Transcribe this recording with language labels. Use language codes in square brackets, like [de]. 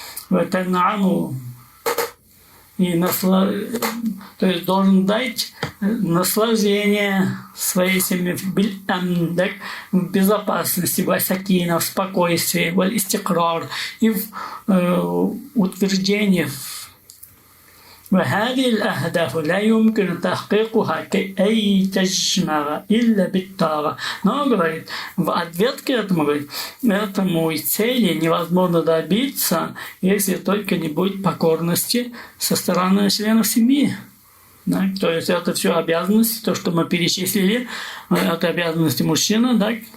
[ar] وتنعم [ru] и то есть должен дать наслаждение своей семье в безопасности, в сакина, в спокойствии, в истикрар и в утверждении. [ar] وهذه الأهداف لا يمكن تحقيقها كأي تجمع إلا بالطاعة. [ru] Но, говорит, в ответ к этому, говорит, этому цели невозможно добиться, если только не будет покорности со стороны членов семьи. Да? То есть это все обязанности, то, что мы перечислили, это обязанности мужчины, да?